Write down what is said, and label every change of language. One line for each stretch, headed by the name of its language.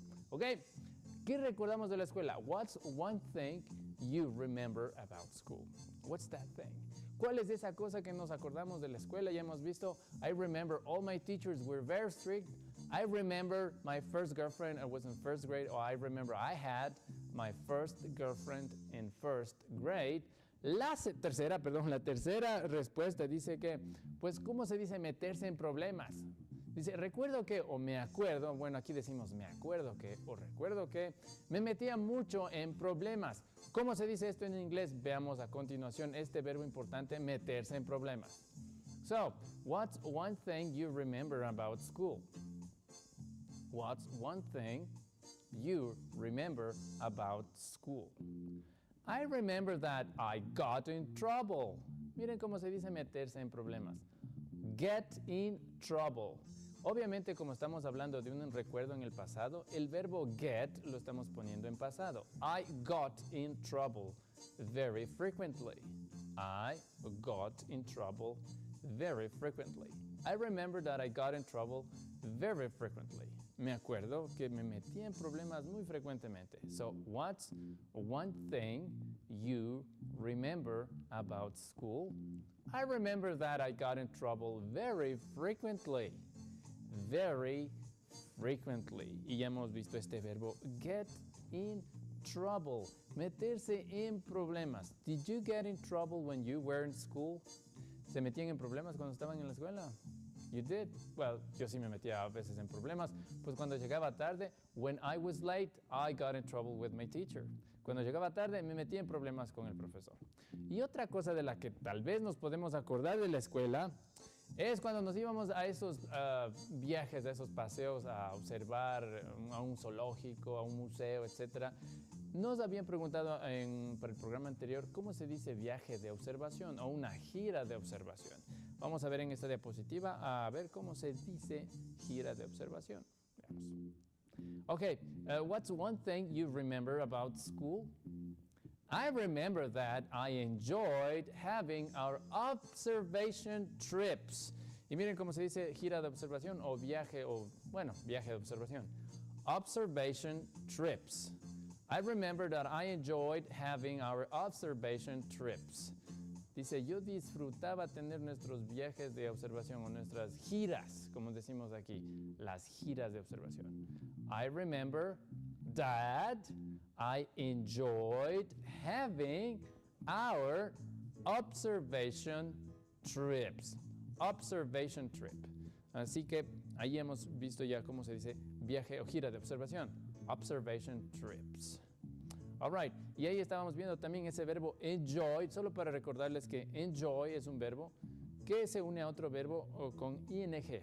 Spanish: Ok, ¿qué recordamos de la escuela?
English: What's one thing you remember about school? What's that thing?
Spanish: ¿Cuál es esa cosa que nos acordamos de la escuela? Ya hemos visto,
English: I remember all my teachers were very strict. I remember my first girlfriend, I was in first grade, or I remember I had my first girlfriend in first grade.
Spanish: La tercera respuesta dice que, pues, ¿cómo se dice meterse en problemas? Dice, recuerdo que, o me acuerdo, bueno, aquí decimos me acuerdo que, o recuerdo que, me metía mucho en problemas. ¿Cómo se dice esto en inglés? Veamos a continuación este verbo importante, meterse en problemas.
English: So, what's one thing you remember about school? What's one thing you remember about school? I remember that I got in trouble.
Spanish: Miren cómo se dice meterse en problemas.
English: Get in trouble.
Spanish: Obviamente, como estamos hablando de un recuerdo en el pasado, el verbo get lo estamos poniendo en pasado.
English: I got in trouble very frequently. I got in trouble very frequently. I remember that I got in trouble very frequently.
Spanish: Me acuerdo que me metí en problemas muy frecuentemente.
English: So, what's one thing you remember about school? I remember that I got in trouble very frequently. Very frequently.
Spanish: Y ya hemos visto este verbo,
English: get in trouble.
Spanish: Meterse en problemas.
English: Did you get in trouble when you were in school?
Spanish: ¿Se metían en problemas cuando estaban en la escuela?
English: You did? Well,
Spanish: yo sí me metía a veces en problemas. Pues cuando llegaba tarde,
English: when I was late, I got in trouble with my teacher.
Spanish: Cuando llegaba tarde, me metí en problemas con el profesor. Y otra cosa de la que tal vez nos podemos acordar de la escuela es cuando nos íbamos a esos viajes, a esos paseos a observar a un zoológico, a un museo, etc. Nos habían preguntado para el programa anterior cómo se dice viaje de observación o una gira de observación. Vamos a ver en esta diapositiva a ver cómo se dice gira de observación. Veamos.
English: Okay, what's one thing you remember about school? I remember that I enjoyed having our observation trips.
Spanish: Y miren cómo se dice gira de observación o viaje, viaje de observación.
English: Observation trips. I remember that I enjoyed having our observation trips.
Spanish: Dice, yo disfrutaba tener nuestros viajes de observación o nuestras giras, como decimos aquí, las giras de observación.
English: I remember that I enjoyed having our observation trips. Observation trip.
Spanish: Así que ahí hemos visto ya cómo se dice viaje o gira de observación.
English: Observation trips. All right.
Spanish: Y ahí estábamos viendo también ese verbo enjoy, solo para recordarles que enjoy es un verbo que se une a otro verbo con ing.